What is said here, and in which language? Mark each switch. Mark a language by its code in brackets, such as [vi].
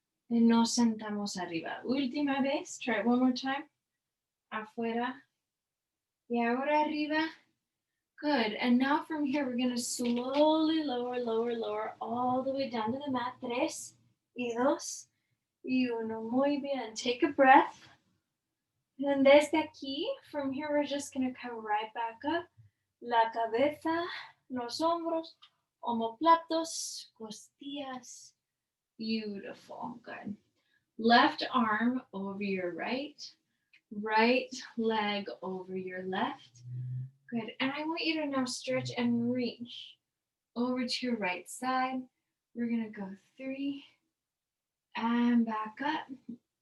[es] And nos sentamos arriba. Última vez. [en] Try it one more time. [es] Afuera. Y ahora arriba. Good. [en] And now from here, we're going to slowly lower, lower, lower all the way down to the mat. [es] 3, y 2, y 1. Muy bien. [en] Take a breath. And [es] desde aquí, [en] from here, we're just going to come right back up. [es] La cabeza, los hombros, omoplatos, costillas. [en] Beautiful. Good. Left arm over your right. Right leg over your left. Good. And I want you to now stretch and reach over to your right side. We're going to go 3 and back up.